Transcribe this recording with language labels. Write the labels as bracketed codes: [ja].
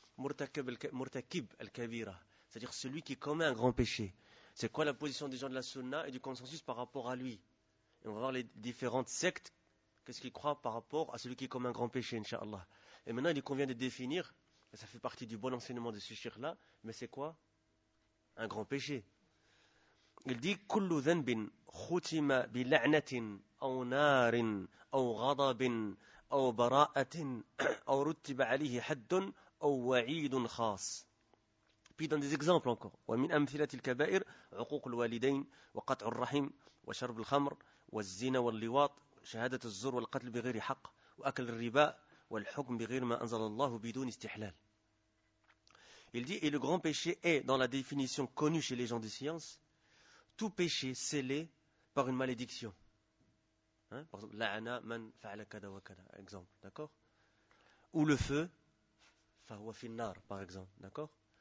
[fr] Murtakib al-Kabira, c'est-à-dire celui qui commet un grand péché. C'est quoi la position des gens de la sunna et du consensus par rapport à lui? Et on va voir les différentes sectes, qu'est-ce qu'ils croient par rapport à celui qui commet un grand péché, inshallah. Et maintenant, il convient de définir, et ça fait partie du bon enseignement de ce shir-là, mais c'est quoi? Un grand péché. Il dit, [ar] « كل ذنب ختم بلعنة أو نار أو غضب أو براءة أو رتب عليه حد أو وعيد خاص » [fr] Puis dans des exemples encore. [ar] « ومن أمثلة الكبائر عقوق الوالدين وقطع الرحم وشرب الخمر » والزنا واللواط شهادة الزور والقتل بغير حق وأكل الربا والحكم بغير ما أنزل الله بدون استحلال. [fr] Il dit, et le grand péché est, dans la définition connue chez les gens de science, tout péché scellé par une malédiction. Hein? Par exemple, [ar] la'ana man fa'ala kada wa kada. [fr] Exemple, d'accord? Ou le feu, [ar] fa'wa finnar, [fr] par exemple, d'accord?